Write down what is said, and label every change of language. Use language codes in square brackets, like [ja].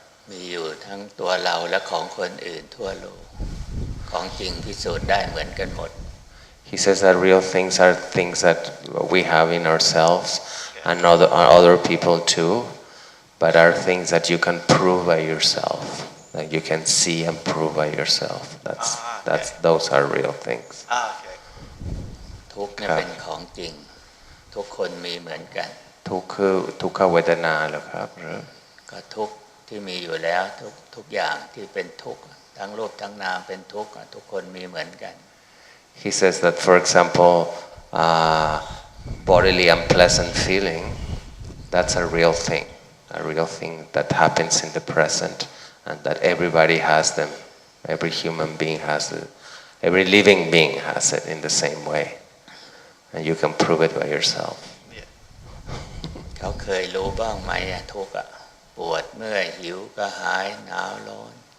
[th] มีอยู่ทั้งตัวเราและของคนอื่นทั่วโลกของจริงพิสูจน์ได้เหมือนกันหมด [en] He says that real things are things that we have in ourselves and other people too, but are things that you can prove by yourself, that you can see and prove by yourself. Those are real things. Okay. [th] ทุกข์เนี่ยเป็นของจริงทุกคนมีเหมือนกัน ทุกข์คือทุกขเวทนาเหรอครับหรือ ก็ทุกข์ที่มีอยู่แล้วทุกอย่างที่เป็นทุกข์ทั้งรูปทั้งนามเป็นทุกข์ทุกคนมีเหมือนกัน [en] He says that, for example, bodily unpleasant feeling, that's a real thing that happens in the present, and that everybody has them. Every human being has it. Every living being has it in the same way, and you can prove it by yourself. [th] เขาเคยรู้บ้างไหมทุกข์ปวดเมื่อยหิวกระหายหนาวร้อน